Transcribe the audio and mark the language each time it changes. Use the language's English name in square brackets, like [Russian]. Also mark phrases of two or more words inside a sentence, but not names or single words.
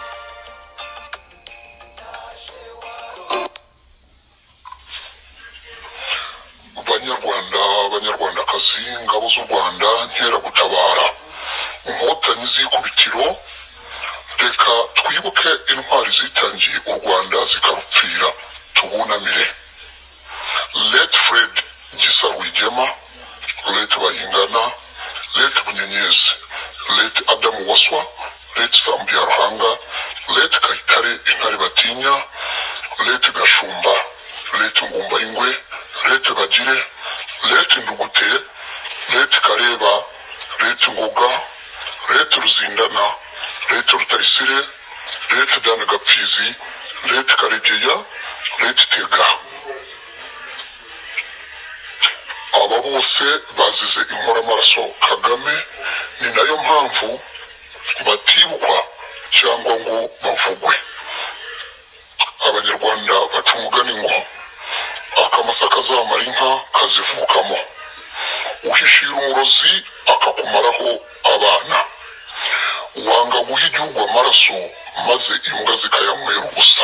[Kinyarwanda] abanyarwandakazi ingabo z'u Rwanda nkeragutabara inkotanyi z'ikubitiro reka twibuke intwari zitangiye u Rwanda zikarupfira tubunamire. [English] Let Fred Gisa Rwigema, let Bayingana, let Bunyenyezi, let Adamu Waswa, let Sambi Ruhanga, let Kayitare Intare Batinya, let Gashumba, let Ngumba Ingwe, let Bagire, let Ndugute, let Kareba, let Ngoga, let Ruzindana, let Rutayisire, let Dana Gapfizi, let Karegeya, let Tega. [Kinyarwanda] Aba bose bazize inkoramaraso Kagame, ni nayo mpamvu batibukwa cyangwa ngo bavugwe. Abanyarwanda baca umugani ngo akamasa kazamara inka kazivukamo, uhishira umurozi akakumaraho abana, wanga guha igihugu amaraso maze imbwa zikayanywera ubusa.